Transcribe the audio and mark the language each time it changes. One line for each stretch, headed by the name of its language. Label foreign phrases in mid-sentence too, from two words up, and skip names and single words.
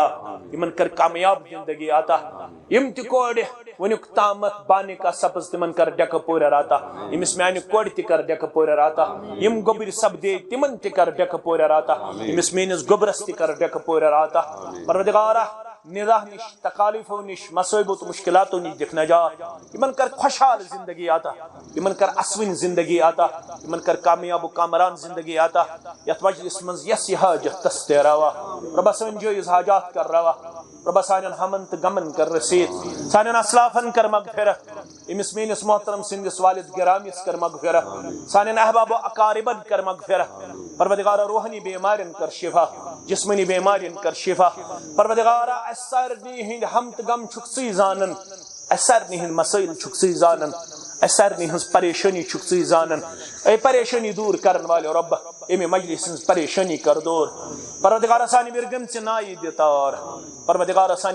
Kashmiri: یمن کر کامیاب زندگی عطا یم تہِ کورِ ونیُک تامتھ بانہِ کا سبز تمن کر ڈیکہٕ پوریر عطا یمس میانہِ کورِ تہِ کر ڈیکہٕ پوریر عطا یم گوبٕرۍ سپدے تمن تہِ کر ڈیکہٕ پوریر عطا یمس میٲنِس گوبرس تہِ کر ڈیکہٕ پوریر عطا پروردگارا نِراہ نش تکالیفو نش مصائبو تو مشکلاتو نش دِکھ نجات یمن کر خوشحال زندگی عطا یمن کر اسوٕنۍ زندگی عطا یمن کر کامیاب و کامران زندگی عطا یتھ مجلس منٛز یس یہ حاجت تس تہِ روا ربا سٲنۍ جٲیز حاجات کر روا ربا سانٮ۪ن ہمن تہٕ غمن کر رسیٖد سانٮ۪ن اسلافن کر مغفرت امس میٲنِس محترم سٕنٛدِس والد گرامیس کر مغفرت سانٮ۪ن احباب و اقاربن کر مغفرت پروردگارا روحانی بیمارین کر شفا جسمانی بیمارین کر شفا پروردگارا اس سارنٕے ہٕنٛدۍ ہم تہٕ غم چھُکھ ژٕے زانن اس سارنٕے ہٕنٛدۍ مسائل چھُکھ ژٕے زانن اس سارنٕے ہٕنٛز پریشٲنی چھُکھ ژٕے زانن اے پریشٲنی دوٗر کرن والٮ۪و رۄب امہِ مجلس ہٕنٛز پریشٲنی کر دوٗر پروردگارا سانہِ وِرگٔمژِ نایہِ دِ تار پروردگارا سانہِ